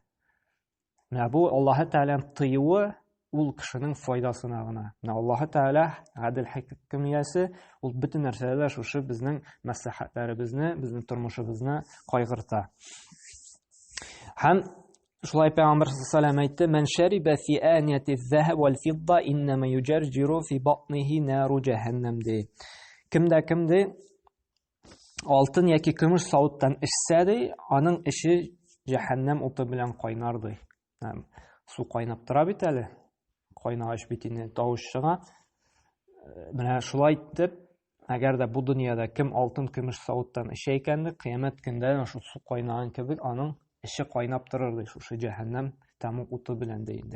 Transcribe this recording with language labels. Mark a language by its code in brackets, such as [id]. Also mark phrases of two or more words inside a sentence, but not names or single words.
[tt] Менә бу Аллаһы Тәгаләнең тыюы ул кешенең файдасына гына. Менә Аллаһы Тәгалә гадел хакимиясе ул бөтен нәрсәдә шушы безнең мәслихәтләребезне, безнең тормышыбызны кайгырта. Һәм шулай Пәйгамбәр саллаллаһу әйтте: [ar] "من شرب في آنية الذهب و الفضة إنما يجرجر في بطنه نار جهنم" ди. [tt] Кемдә алтын яки көмеш савыттан эчсә ди, аның эше җәһәннәм уты белән кайнар ди. Су кайнап тора бит әле. Кайнагач бит инде тавыш чыга. Менә шулай итеп, әгәр дә бу дөньяда кем алтын, көмеш савыттан эчә икән, кыямәт көндә шул су кайнаган кебек аның эше кайнап торыр ди, шушы җәһәннәм тәмук уты белән дә инде.